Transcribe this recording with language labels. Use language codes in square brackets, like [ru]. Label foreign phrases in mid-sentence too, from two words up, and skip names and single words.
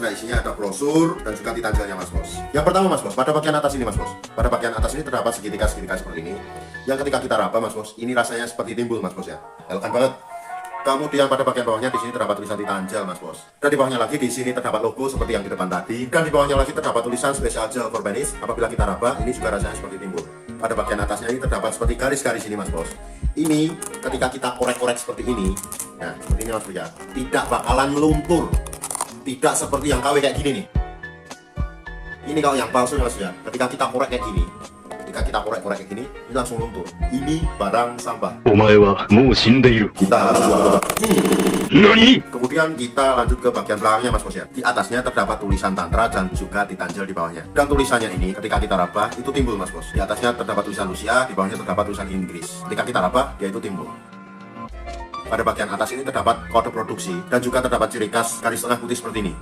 [id] Nah isinya ada brosur dan juga Titanjelnya Mas Bos. Yang pertama Mas Bos, pada bagian atas ini Mas Bos. Pada bagian atas ini terdapat segitiga-segitiga seperti ini. Yang ketika kita raba Mas Bos, ini rasanya seperti timbul Mas Bos ya. Elegan banget. Kemudian pada bagian bawahnya di sini terdapat tulisan Titanjel Mas Bos. Dan di bawahnya lagi di sini terdapat logo seperti yang di depan tadi. Dan di bawahnya lagi terdapat tulisan [en] special gel for penis. [id] Apabila kita raba, ini juga rasanya seperti timbul. Pada bagian atasnya ini terdapat seperti garis-garis ini Mas Bos. Ini ketika kita korek-korek seperti ini, nah seperti ini Mas Bos ya, tidak bakalan meluntur. Tidak seperti yang KW kayak gini nih. Ini kalau yang palsu Mas ya, ketika kita korek kayak gini, ketika kita korek-korek kayak gini, ini langsung luntur. Ini barang sampah. [ja] お前はもう死んでいる。 [id] Kita harus buang. [ja] 何？ [id] Kemudian kita lanjut ke bagian belakangnya Mas Bos ya. Di atasnya terdapat tulisan Tantra dan juga Titanjel di bawahnya. Dan tulisannya ini ketika kita raba itu timbul Mas Bos. Di atasnya terdapat tulisan Rusia, di bawahnya terdapat tulisan Inggris. Ketika kita raba dia itu timbul. Pada bagian atas ini terdapat kode produksi dan juga terdapat ciri khas garis tengah putih seperti ini.